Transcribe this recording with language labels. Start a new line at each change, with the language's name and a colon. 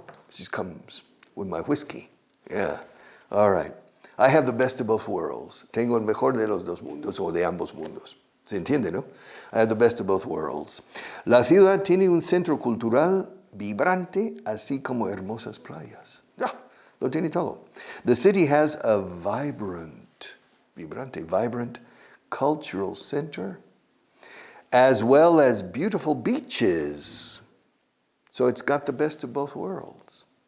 English: She comes with my whiskey. Yeah, all right. I have the best of both worlds.
Spanish: Tengo el mejor de los dos mundos, o de ambos mundos. ¿Se entiende, no?
English: I have the best of both worlds.
Spanish: La ciudad tiene un centro cultural vibrante, así como hermosas playas. Ya, lo tiene todo.
English: The city has a vibrant cultural center, as well as beautiful beaches. So it's got the best of both worlds.